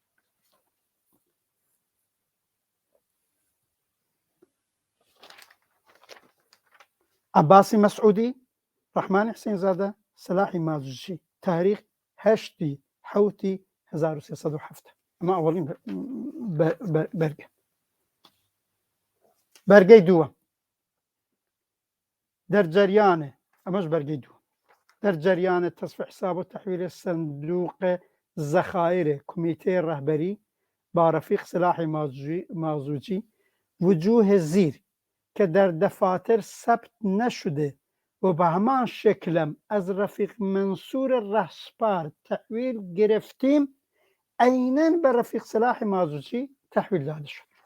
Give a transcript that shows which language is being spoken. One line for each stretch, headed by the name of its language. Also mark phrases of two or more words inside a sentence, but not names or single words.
Central Kurdish: عەباسی مەسعودی، ڕەحمانی حسین زادە، سەلاحی مازوچی، تاریخ 8/7/1307. ئەمە ئەوەڵین بەرگە. بەرگەی دووە دەرجەریانە، ئەمەش بەرگەی دووە، دەرجەریانە
Persian: تصف حساب و تحویل صندوق ذخایر کمیته رهبری با رفیق سلاح مازوچی وجوه زیر که در دفاتر ثبت نشده و به همان شکلم از رفیق منصور رهسپار تحویل گرفتیم عیناً به رفیق سلاح مازوچی تحویل داده شد.